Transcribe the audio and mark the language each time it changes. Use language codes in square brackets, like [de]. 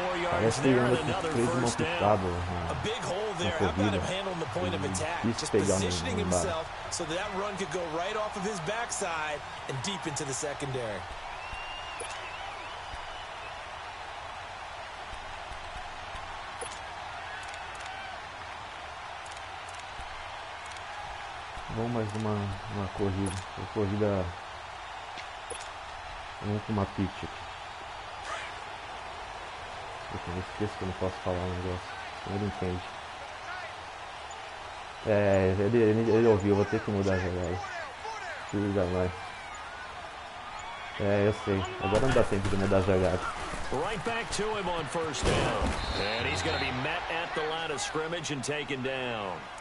[pt] Parece que ele anda com 3 mãos picadas na corrida. Quis pegar no embalo. [en] So that run could go right off of his backside and deep into the secondary. [pt] Vamos mais uma corrida. Uma corrida. Vamos com uma pitch aqui. Eu esqueço que eu não posso falar um negócio. Ele entende. É, ele ouviu, vou ter que mudar a jogada. Filho da mãe. É, eu sei. Agora não dá tempo de mudar a jogada. [en] Right back to him on 1st down. And he's going to be met at the line of scrimmage and taken down.